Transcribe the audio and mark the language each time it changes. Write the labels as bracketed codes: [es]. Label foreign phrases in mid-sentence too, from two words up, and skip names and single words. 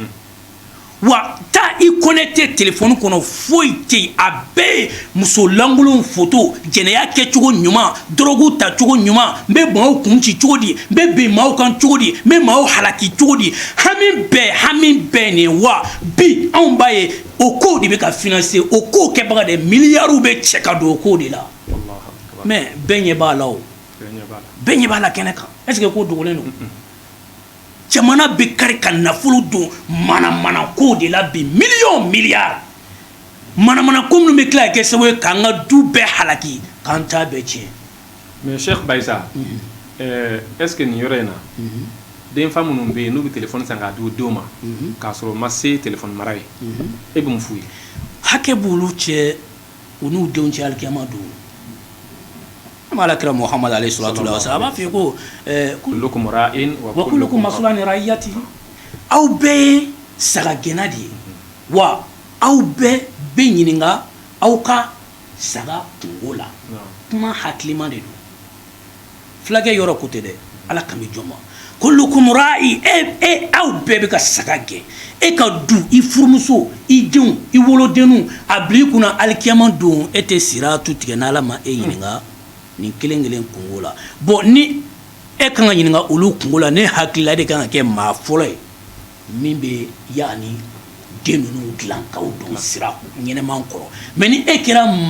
[bm] wa taa i connecté téléphone kɔnɔ foyi tɛ yen a bɛɛ ye muso lankolonw photo jɛnɛya kɛcogo ɲuman dɔrɔgu tacogo ɲuman n bɛ maaw kun ci cogo di n bɛ bin maaw kan cogo di n bɛ maaw halaki cogo di hami bɛɛ nin wa bi anw b'a ye o kow de bɛ ka financer o kow kɛbaga de miliyariw bɛ cɛ ka don o kow de la mais bɛɛ ɲɛ b'a la o bɛɛ ɲɛ b'a la kɛnɛ kan [fr] est ce que [bm] ko dogolen don jamana bɛ kari ka nafolo don manamana ko de la bi miliyari manamana ko minnu bɛ tila ka kɛ sababu ye k'an ka du bɛɛ halaki k'an ta bɛɛ tiɲɛ. mais Cheikh Bayisa [fr] est ce que [bm] nin yɔrɔ in na denfa minnu bɛ yen n'u bɛ téléphone san k'a di u denw ma k'a sɔrɔ u ma se téléphone mara ye e bɛ mun f'u ye. hakɛ b'olu cɛ u n'u denw cɛ alikiyama don. alakira Muhammad [ar] عليه الصلاة والسلام [bm] a b'a f'i ye ko [ar] كلكم راع وكلكم مسؤول عن رعيته [bm] aw bɛɛ ye sagagɛnna de ye wa aw bɛɛ bɛ ɲininka aw ka saga kungo la kuma hakilima de don fulakɛ yɔrɔ ko tɛ dɛ ala kan bɛ jɔn ma [ar] كلكم راع [bm] aw bɛɛ bɛ ka saga gɛn e ka du i furumuso i denw i wolodenw a bila i kunna alikiyama don e tɛ siratu tigɛ n'ala ma e ɲininka nin kelen kelen kungo la bon ni e kan ka ɲininka olu kungo la ne hakilila de kan ka kɛ maa fɔlɔ ye min bɛ yani den ninnu dilan k'aw dɔn sira ɲɛnɛman kɔrɔ mais ni e kɛra